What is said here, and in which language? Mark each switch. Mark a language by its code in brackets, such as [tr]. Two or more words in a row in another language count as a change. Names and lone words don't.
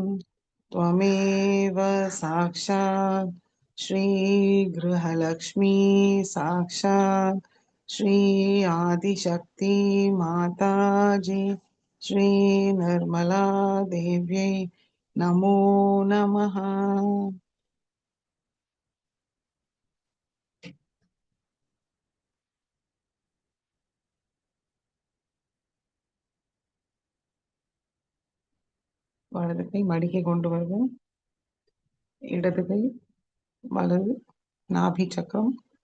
[sa] त्वमेव साक्षात् श्री गृहलक्ष्मी साक्षात् श्री आदिशक्ति माताजी श्री निर्मला देव्यै नमो नमः. [ta] வலது கை மடிக்கை கொண்டு வருவோம். இடது கை வலது நாபி சக்கரம்.